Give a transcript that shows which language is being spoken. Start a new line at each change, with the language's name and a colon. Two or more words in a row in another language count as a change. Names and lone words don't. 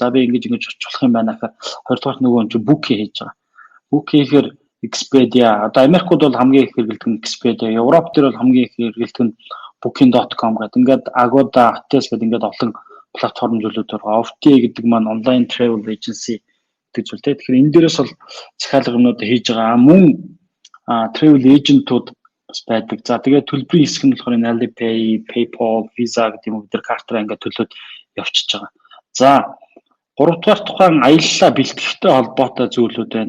Mongolian: За би ингэж очих юм байна гэхээр хоёрдугаар нөгөө нь Booking хийж байгаа. Booking гэхээр Expedia. Одоо Америкууд бол хамгийн их хэрэглэдэг нь Expedia. Европ дээр бол хамгийн их хэрэглэдэг нь Booking.com гэдэг. Ингээд Agoda, Hotels гэдэг ингээд олон платформ зүйлүүд байгаа. OTA гэдэг маань
English: online travel agency
Mongolian: гэдэг зүйл те. Тэгэхээр энэ дээрээс бол захиалга юмнууд хийж байгаа. Мөн travel agent-ууд бас байдаг. За тэгээд төлбөрийн хэсэг нь болохоор энэ Alipay, PayPal, Visa гэдэг юм бид нар картаараа ингээд төлөөд явчихж байгаа. За 3-р тухайн аяллаа бэлтгэхтэй холбоотой зүйлүүд байна.